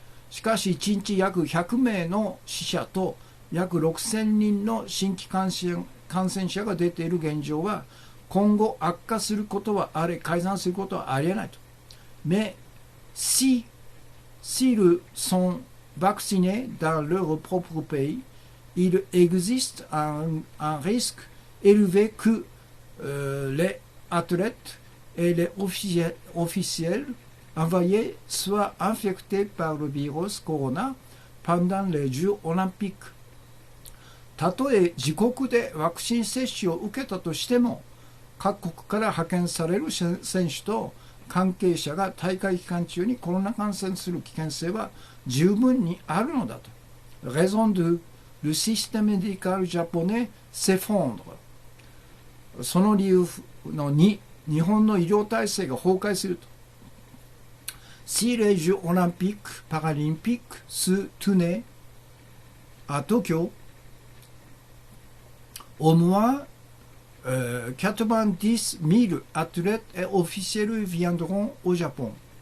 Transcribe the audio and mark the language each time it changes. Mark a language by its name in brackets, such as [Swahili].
[Japanese] しかし1日約100名の死者と約6000人の新規感染者が出ている現状は今後悪化することは改善することはありえないと。 [French] Mais s'ils sont vaccinés dans leur propre pays, il existe un risque élevé que les athlètes et les officiels envoyés soient infectés par le virus corona pendant les Jeux olympiques。 [Japanese] たとえ自国でワクチン接種を受けたとしても、各国から派遣される選手と関係者が大会期間中にコロナ感染する危険性は十分にあるのだと。 [French] Raison de le système médical japonais s'effondre。 [Japanese] その理由の2、日本の医療体制が崩壊すると。 [French] Si les Jeux olympiques paralympiques se tenaient à Tokyo, au moins 90 000 athlètes et officiels viendraient au Japon。